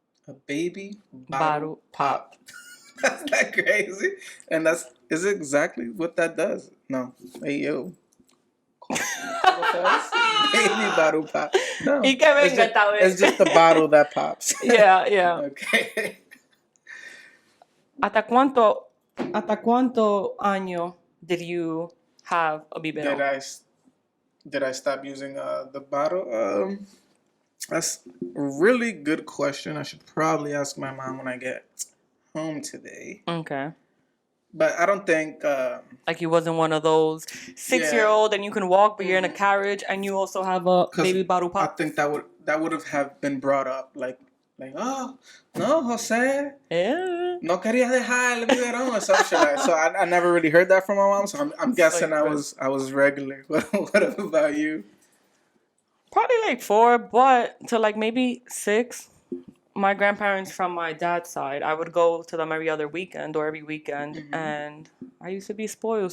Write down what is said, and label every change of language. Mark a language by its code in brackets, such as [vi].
[en] A baby bottle pop. That's not crazy. And is it exactly what that does? No. Hey, yo. Baby bottle pop. No. It's just the bottle that pops. Yeah. Okay. [es] ¿Hasta cuánto año [en] did you have a biberón? Did I stop using the bottle? That's a really good question. I should probably ask my mom when I get home today. Okay. But I don't think... like you wasn't one of those 6-year-old and you can walk, but you're in a carriage and you also have a baby bottle pop? I think that would have been brought up. Like, oh, no, Jose. Yeah. [es] No quería dejar el biberón [en] or some shit. So I never really heard that from my mom. So I'm guessing I was regular. What about you? Probably like 4, but to like maybe 6. My grandparents from my dad's side, I would go to them every other weekend or every weekend, and I used to be spoiled.